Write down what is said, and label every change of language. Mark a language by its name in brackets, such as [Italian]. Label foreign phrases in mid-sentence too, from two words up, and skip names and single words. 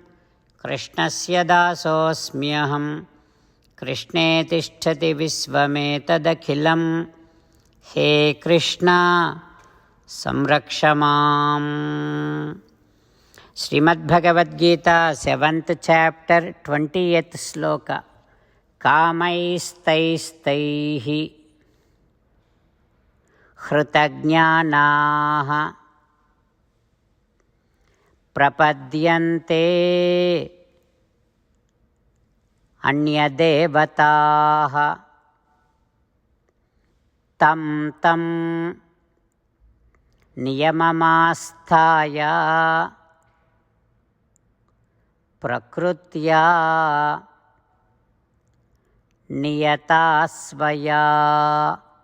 [Sanskrit] कृष्णस्य दासोस्म्यहम्. कृष्णे तिष्ठति विश्वमेतदखिलम्. हे कृष्ण संरक्षमाम्. [English] Srimad Bhagavad Gita, 7th chapter, 20th sloka. [Sanskrit] कामैस्तैः हृतज्ञानाः प्रपद्यन्ते अन्यदेवताः तं तं नियममास्थाय प्रकृत्या नियतास्वया.